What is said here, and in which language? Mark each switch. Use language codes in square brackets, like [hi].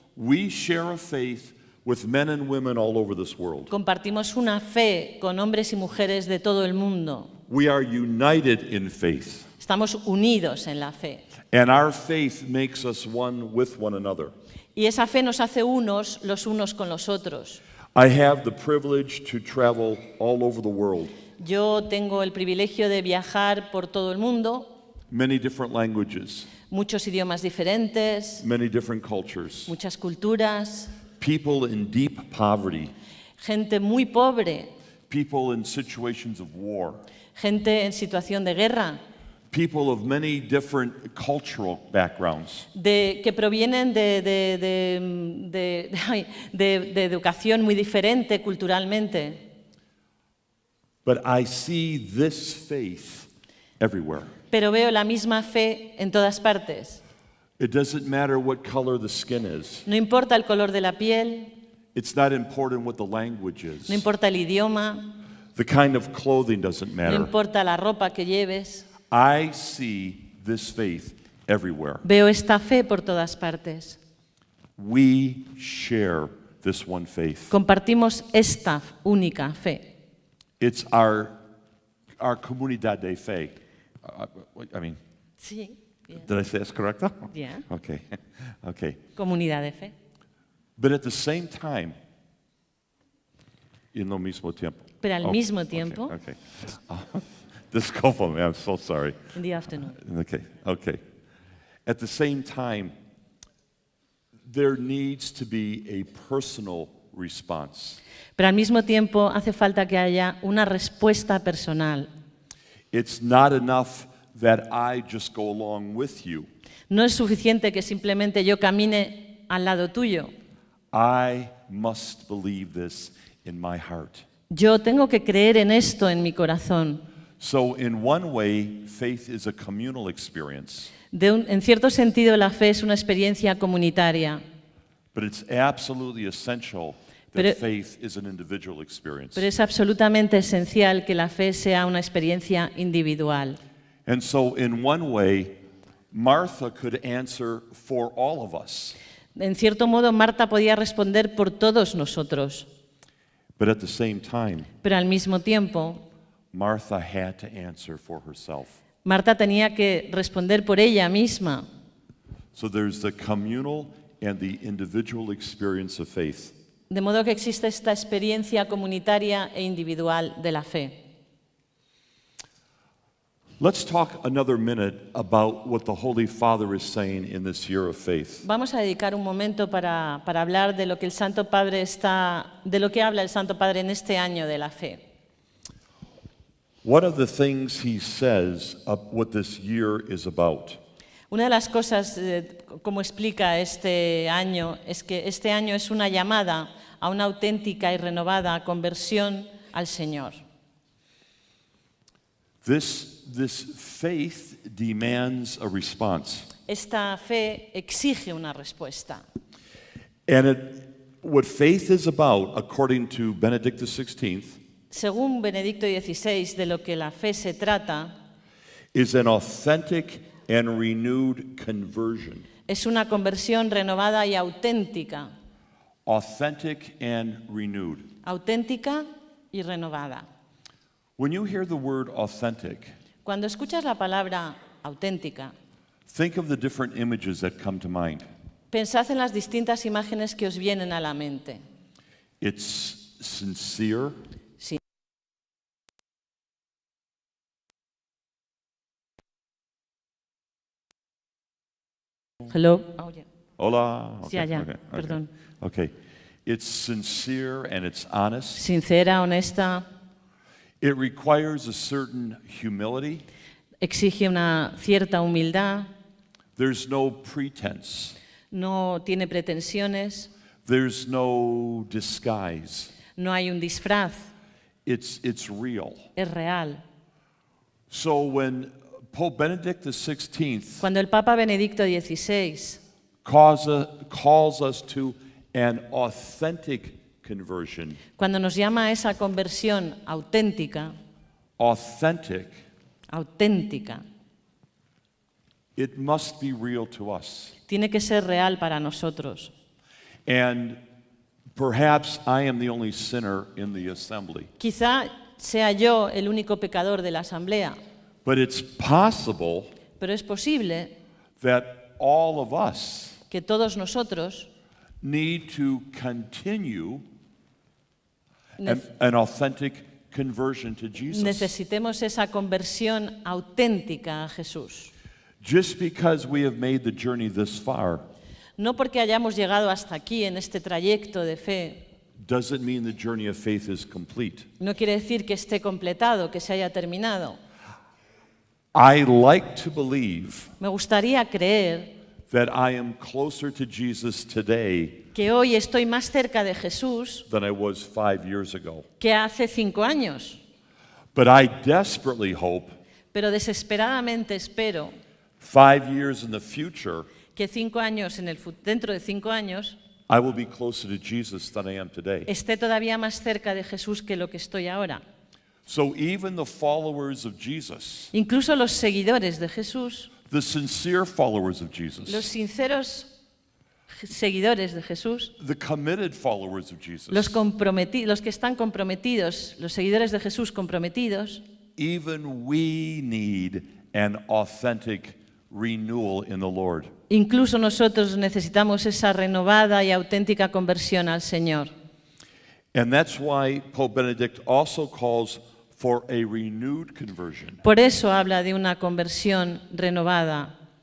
[en] We share a faith with men and women all over this world. [es] compartimos una fe con hombres y mujeres de todo el mundo. [en] We are united in faith, [es] Estamos unidos en la fe. [en] and our faith makes us one with one another. [es] Y esa fe nos hace unos los unos con los otros. [en] I have the privilege to travel all over the world, [es] Yo tengo el privilegio de viajar por todo el mundo, [en] many different languages, [es] muchos idiomas diferentes, [en] many different cultures, [es] muchas culturas, [en] people in deep poverty, [es] gente muy pobre, [en] people in situations of war, [es] gente en situación de guerra, [en] people of many different cultural backgrounds. [es] que provienen de educación muy diferente culturalmente. [en] But I see this faith everywhere. [es] Pero veo la misma fe en todas partes. [en] It doesn't matter what color the skin is. [es] No importa el color de la piel, [en] It's not important what the language is. [es] no importa el idioma, [en] The kind of clothing doesn't [es] no [en] matter. [es] importa la ropa que lleves. [en] I see this faith everywhere. [es] Veo esta fe por todas partes. [en] We share this one faith. [es] Compartimos esta única fe. [en] It's our [es] comunidad de fe. [en] I mean, [es] Sí. [en] did I say that's correct? Yeah. Okay. Okay. [es] Comunidad de fe. [en] But at the same time, [es] en lo mismo tiempo. Pero al [en] Oh, [es] mismo [en] okay, [es] tiempo, [en] Okay. This go for me. I'm so sorry. in the afternoon. Okay. Okay. At the same time, there needs to be a personal response. [es] Pero al mismo tiempo hace falta que haya una respuesta personal. [en] It's not enough that I just go along with you. [es] No es suficiente que simplemente yo camine al lado tuyo. [en] I must believe this in my heart. [es] Yo tengo que creer en esto en mi corazón. [en] So, in one way, faith is a communal experience, [es] En cierto sentido, la fe es una experiencia comunitaria, [en] but it's absolutely essential that [es] Pero- [en] faith is an individual experience. [es] pero es absolutamente esencial que la fe sea una experiencia individual. [en] And so, in one way, Martha could answer for all of us, [es] En cierto modo, Marta podía responder por todos nosotros, [en] but at the same time, [es] pero al mismo tiempo, [en] Martha had to answer for herself. [es] Marta tenía que responder por ella misma. [en] So, there's the communal and the individual experience of faith. [es] De modo que existe esta experiencia comunitaria e individual de la fe. [en] Let's talk another minute about what the Holy Father is saying in this year of faith. [es] Vamos a dedicar un momento para hablar de lo que el Santo Padre de lo que habla el Santo Padre en este año de la fe. [en] One of the things he says of what this year is about [es] Una de las cosas, como explica este año, es que este año es una llamada a una auténtica y renovada conversión al Señor. [en] This faith demands a response. [es] Esta fe exige una respuesta. [en] And what faith is about, according to Benedict XVI, [es] Según Benedicto XVI, de lo que la fe se trata, [en] is an authentic and renewed conversion. [es] es una conversión renovada y auténtica. [en] Authentic and renewed. [es] Auténtica y renovada. [en] When you hear the word authentic, [es] Cuando escuchas la palabra auténtica, [en] think of the different images that come to mind. [es] pensad en las distintas imágenes que os vienen a la mente. [en] It's sincere, [es] Sí. [en] Hello. Oh, yeah. [es] hola. Sí, allá, perdón. [en] Okay. It's sincere and it's honest. [es] Sincera, honesta, [en] It requires a certain humility. [es] exige una cierta humildad, [en] There's no pretense. [es] no tiene pretensiones, [en] There's no disguise. [es] no hay un disfraz, [en] It's real. [es] es real. [en] So when Pope Benedict XVI [es] Cuando el Papa Benedicto XVI [en] calls us to an authentic conversion, [es] cuando nos llama a esa conversión auténtica, auténtica, [en] it must be real to us. [es] tiene que ser real para nosotros. [en] And perhaps I am the only sinner in the assembly. [es] Quizá sea yo el único pecador de la asamblea, [en] But it's possible [es] pero es posible [en] that all of us [es] que todos nosotros [en] need to continue [es] nec- [en] an authentic conversion to Jesus. [es] necesitemos esa conversión auténtica a Jesús. [en] Just because we have made the journey this far [es] No porque hayamos llegado hasta aquí en este trayecto de fe, [en] doesn't mean the journey of faith is complete. [es] no quiere decir que esté completado, que se haya terminado. [en] I like to believe [es] Me gustaría creer [en] that I am closer to Jesus today [es] que hoy estoy más cerca de Jesús [en] than I was 5 years ago. [es] que hace 5 años, [en] But I desperately hope [es] pero desesperadamente espero [en] 5 years in the future, [es] que 5 años dentro de 5 años [en] I will be closer to Jesus than I am today. [es] esté todavía más cerca de Jesús que lo que estoy ahora. [en] So even the followers of Jesus, [es] Incluso los seguidores de Jesús, [en] the sincere followers of [es] los [en] Jesus, [es] sinceros seguidores de Jesús, [en] the committed followers of [es] los [en] Jesus, [es] que están comprometidos, los seguidores de Jesús comprometidos, [en] even we need an authentic renewal in the Lord. [es] incluso nosotros necesitamos esa renovada y auténtica conversión al Señor. [en] And that's why Pope Benedict also calls for a renewed conversion. [es] Por eso habla de una conversión renovada.